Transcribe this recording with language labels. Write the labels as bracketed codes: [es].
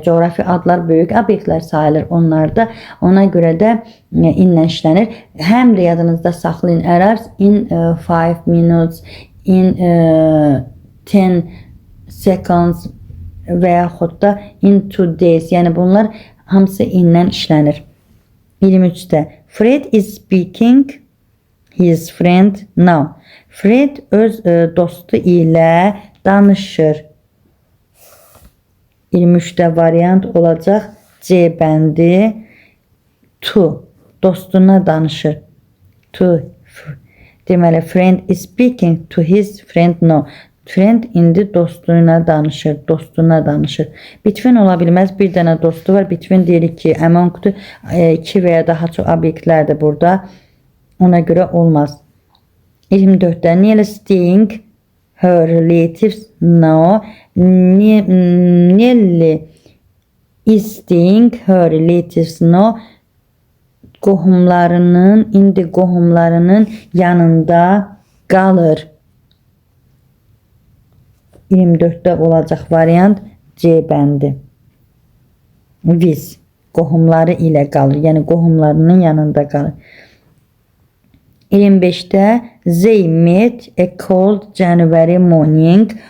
[az] Coğrafi adlar böyük obyektlər sayılır onlarda. Ona görə də inlə işlənir. Həm də yadınızda saxlayın. [en] Arrives in 5 minutes, in 10 seconds [az] və yaxud da [en] in 2 days. [az] Yəni bunlar hamısı inlə işlənir. [en] 23-də Fred is speaking his friend now. [az] Fred öz dostu ilə danışır. 23-də variant olacaq C bəndi. To, dostuna danışır. [en] To, [az] deməli [en] friend is speaking to his friend now. [az] Friend indi dostuna danışır, dostuna danışır. Between ola bilməz, bir dənə dostu var. Between deyirik ki, amongdur, 2 və ya daha çox obyektlərdir burada. Ona görə olmaz. [en] 24-də Nearly staying her relatives now. Nearly is staying her relatives now. [az] Qohumlarının, indi qohumlarının yanında qalır. 24-də olacaq variant C bəndi. With, qohumları ilə qalır. Yəni qohumlarının yanında qalır. 25-də [en] They met a cold January morning.